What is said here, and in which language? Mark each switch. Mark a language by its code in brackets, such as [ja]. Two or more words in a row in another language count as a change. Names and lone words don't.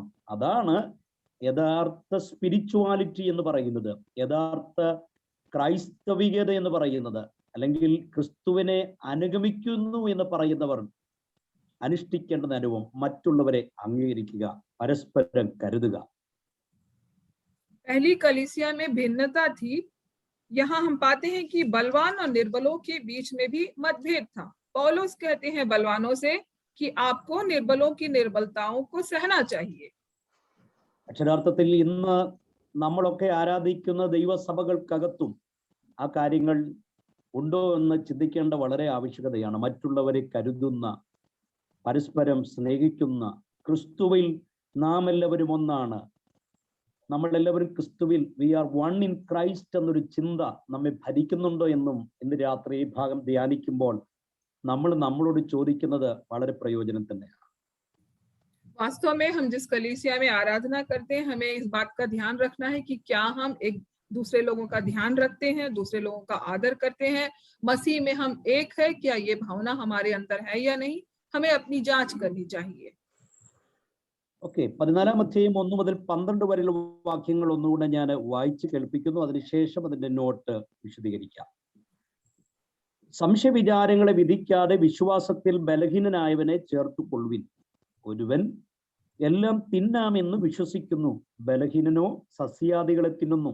[ml] അതാണ് യഥാർത്ഥ സ്പിരിച്വാലിറ്റി എന്ന് പറയുന്നത്, യഥാർത്ഥ ക്രൈസ്തവികത എന്ന് പറയുന്നത്, അല്ലെങ്കിൽ ക്രിസ്തുവിനെ അനുഗമിക്കുന്നു എന്ന് പറയുന്നവർ അനുഷ്ഠിക്കേണ്ട അനുഭവം മറ്റുള്ളവരെ അംഗീകരിക്കുക, പരസ്പരം കരുതുക. [hi] पहली कलीसिया में भिन्नता थी। यहाँ हम पाते हैं कि बलवान और निर्बलों के बीच में भी मतभेद था। पौलुस कहते हैं बलवानों से कि आपको निर्बलों की निर्बलताओं को सहना चाहिए। [ml] അക്ഷരാർത്ഥത്തിൽ ഇന്ന് നമ്മളൊക്കെ ആരാധിക്കുന്ന ദൈവസഭകൾക്കകത്തും ആ കാര്യങ്ങൾ ഉണ്ടോ എന്ന് ചിന്തിക്കേണ്ട വളരെ ആവശ്യകതയാണ്. മറ്റുള്ളവരെ കരുതുന്ന, പരസ്പരം സ്നേഹിക്കുന്ന, ക്രിസ്തുവിൽ നാം എല്ലാവരും ഒന്നാണ്, നമ്മളെല്ലാവരും ക്രിസ്തുവിൽ, [en] We are one in Christ [ml] എന്നൊരു ചിന്ത നമ്മെ ഭരിക്കുന്നുണ്ടോ എന്നും ഇന്ന് രാത്രി ഈ ഭാഗം ധ്യാനിക്കുമ്പോൾ നമ്മൾ നമ്മളോട് ചോദിക്കുന്നത് വളരെ പ്രയോജനം തന്നെയാണ്. [hi] वास्तव में हम जिस कलीसिया में आराधना करते हैं, हमें इस बात का ध्यान रखना है कि क्या हम एक दूसरे लोगों का ध्यान रखते हैं, दूसरे लोगों का आदर करते हैं, मसीह में हम एक है, क्या ये भावना हमारे अंदर है या नहीं, हमें अपनी जांच करनी चाहिए. [ml] ഓക്കെ, 14 അധ്യായം 1 മുതൽ 12 വരെയുള്ള വാക്യങ്ങൾ ഒന്നുകൂടെ ഞാൻ വായിച്ച് കേൾപ്പിക്കുന്നു. അതിനുശേഷം അതിന്റെ നോട്ട് വിശദീകരിക്കാം. സംശയ വിചാരങ്ങളെ വിധിക്കാതെ വിശ്വാസത്തിൽ ബലഹീനനായവനെ ചേർത്തുകൊള്ളുവിൻ. ഒരുവൻ എല്ലാം തിന്നാമെന്ന് വിശ്വസിക്കുന്നു, ബലഹീനനോ സസ്യാദികളെ തിന്നുന്നു.